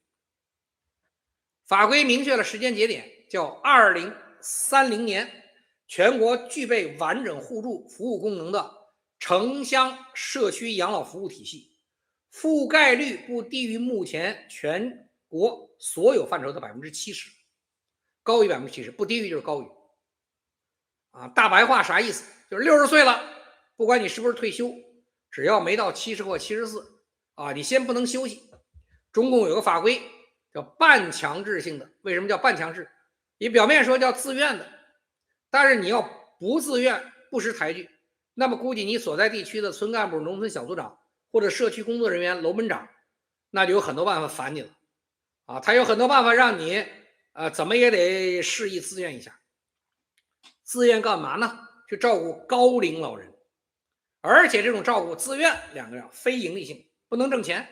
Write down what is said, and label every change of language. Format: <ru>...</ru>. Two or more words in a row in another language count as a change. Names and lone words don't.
<zh>法規明確了時間節點，叫2030年，全國具備完整互助服務功能的城鄉社區養老服務體系，覆蓋率不低於目前全國所有範疇的70%，高於70%，不低於就是高於。大白話啥意思？就是60歲了，不管你是不是退休，只要沒到70或74你先不能休息。中共有個法規叫半強制性的，為什么叫半強制？你表面說叫自願的，但是你要不自願不识抬舉，那麼估計你所在地區的村幹部、農村小組長或者社區工作人員、樓門長，那就有很多辦法煩你了他有很多辦法讓你怎麼也得示意自願一下。自願幹嘛呢？去照顧高齡老人，而且这種照顧自願2個字，非盈利性，不能掙錢。</zh>